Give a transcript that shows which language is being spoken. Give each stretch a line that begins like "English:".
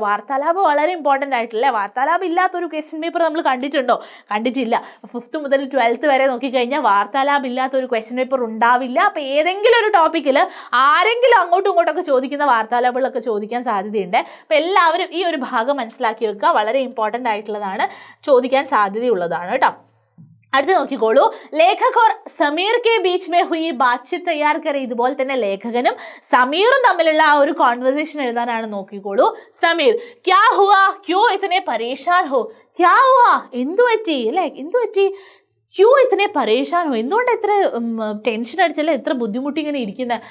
Malayalam: വാർത്താലാപ് വളരെ ഇമ്പോർട്ടൻ്റ് ആയിട്ടുള്ള വാർത്താലാപ് ഇല്ലാത്തൊരു ക്വസ്റ്റ്യൻ പേപ്പർ നമ്മൾ കണ്ടിട്ടുണ്ടോ? കണ്ടിട്ടില്ല. 5th മുതൽ 12th വരെ നോക്കിക്കഴിഞ്ഞാൽ വാർത്താലാപ് ഇല്ലാത്തൊരു ക്വസ്റ്റ്യൻ പേപ്പർ ഉണ്ടാവില്ല. അപ്പൊ ഏതെങ്കിലും ഒരു ടോപ്പിക്കിൽ ആരെങ്കിലും അങ്ങോട്ടും ഇങ്ങോട്ടൊക്കെ ചോദിക്കുന്ന വാർത്താലാപുകളൊക്കെ ചോദിക്കാൻ സാധ്യതയുണ്ട്. അപ്പൊ എല്ലാവരും ഈ ഒരു ഭാഗം മനസ്സിലാക്കി വെക്കുക. വളരെ ഇമ്പോർട്ടൻ്റ് ആയിട്ടുള്ളതാണ്. ചോദിക്കാൻ സാധ്യതയുള്ളതാണ് കേട്ടോ. അടുത്ത് നോക്കിക്കോളൂ.
Hindi: ലേഖക് और സമീർ के बीच में हुई बातचीत तैयार करें.
Malayalam: ഇതുപോലെ തന്നെ ലേഖകനും സമീറും തമ്മിലുള്ള ആ ഒരു കോൺവെർസേഷൻ എഴുതാനാണ്. നോക്കിക്കോളൂ.
Hindi: സമീർ ക്യാ ഹുവാ ക്യോ ഇതനെ പരേശാൻ ഹോ. ക്യാ ഹുവാ
Malayalam: എന്തു പറ്റി അല്ലേ എന്തു പറ്റി.
Hindi: ക്യോ ഇത്രേ പരേഷാൻ ഹോ
Malayalam: എന്തുകൊണ്ട് ഇത്ര ടെൻഷൻ അടിച്ചല്ലേ ഇത്ര ബുദ്ധിമുട്ടി ഇങ്ങനെ ഇരിക്കുന്നത്.